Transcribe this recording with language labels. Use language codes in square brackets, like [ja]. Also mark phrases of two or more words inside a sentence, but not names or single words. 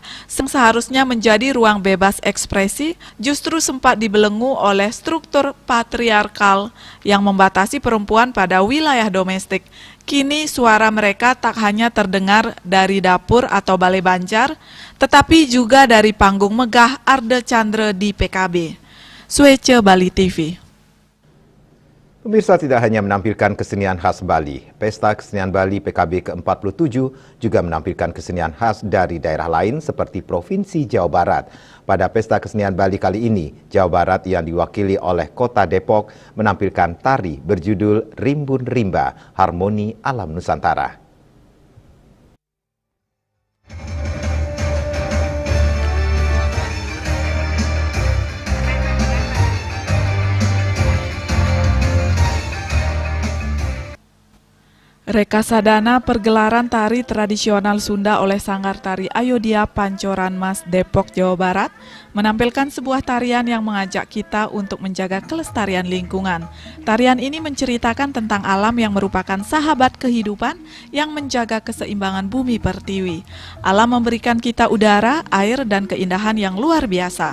[id] Seharusnya menjadi ruang bebas ekspresi, justru sempat dibelenggu oleh struktur patriarkal yang membatasi perempuan pada wilayah domestik. Kini suara mereka tak hanya terdengar dari dapur atau balai Banjar, tetapi juga dari panggung megah Arde Chandra di PKB. Swece Bali TV. Pemirsa, tidak hanya menampilkan kesenian khas Bali, Pesta Kesenian Bali PKB ke-47 juga menampilkan kesenian khas dari daerah lain seperti Provinsi Jawa Barat. Pada Pesta Kesenian Bali kali ini, Jawa Barat yang diwakili oleh Kota Depok menampilkan tari berjudul Rimbun Rimba, Harmoni Alam Nusantara. Rekasadana pergelaran tari tradisional Sunda oleh Sanggar Tari Ayodhya Pancoran Mas Depok, Jawa Barat menampilkan sebuah tarian yang mengajak kita untuk menjaga kelestarian lingkungan. Tarian ini menceritakan tentang alam yang merupakan sahabat kehidupan yang menjaga keseimbangan bumi pertiwi. Alam memberikan kita udara, air, dan keindahan yang luar biasa.